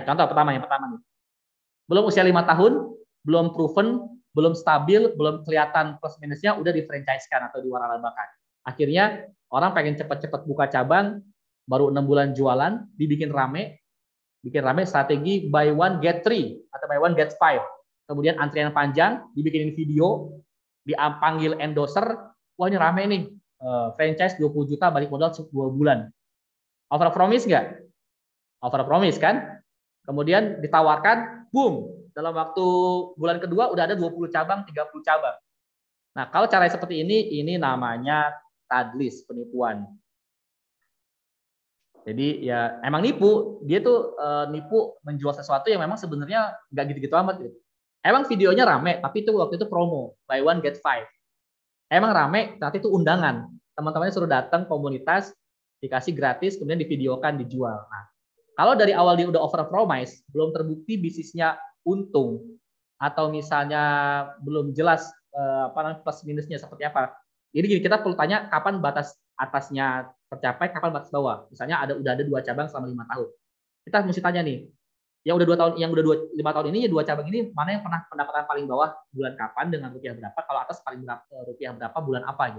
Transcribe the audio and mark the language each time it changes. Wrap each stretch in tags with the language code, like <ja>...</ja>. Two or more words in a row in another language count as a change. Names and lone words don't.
<id>Contoh yang pertama nih, belum usia 5 tahun, belum proven, belum stabil, belum kelihatan plus minusnya, udah di-franchise-kan atau diwaralabakan. Akhirnya orang pengen cepat-cepat buka cabang, baru 6 bulan jualan, bikin rame strategi</id> <en>buy one get three</en> <id>atau</id> <en>buy one get five.</en> <id>Kemudian antrian panjang, dibikinin video, dipanggil endorser, wah ini rame nih, franchise 20 juta balik modal 2 bulan.</id> <en>Over promise nggak? Over promise kan?</en> <id>Kemudian ditawarkan, boom, dalam waktu bulan kedua udah ada 20 cabang, 30 cabang. Nah, kalau cara seperti ini namanya tadlis, penipuan. Jadi ya emang nipu, dia tuh nipu menjual sesuatu yang memang sebenarnya nggak gitu-gitu amat gitu. Emang videonya rame, tapi itu waktu itu promo,</id> <en>buy one get five.</en> <id>Emang rame, tapi itu undangan. Teman-temannya suruh datang komunitas, dikasih gratis, kemudian divideokan, dijual. Nah, kalau dari awal dia udah</id> <en>over promise,</en> <id>belum terbukti bisnisnya untung, atau misalnya belum jelas plus minusnya seperti apa. Jadi kita perlu tanya kapan batas atasnya tercapai, kapan batas bawah. Misalnya udah ada 2 cabang selama 5 tahun. Kita mesti tanya nih, yang udah 2 tahun, yang udah 5 tahun ini, ya 2 cabang ini mana yang pernah pendapatan paling bawah bulan kapan dengan rupiah berapa, kalau atas paling berapa, rupiah berapa bulan apa gitu.</id>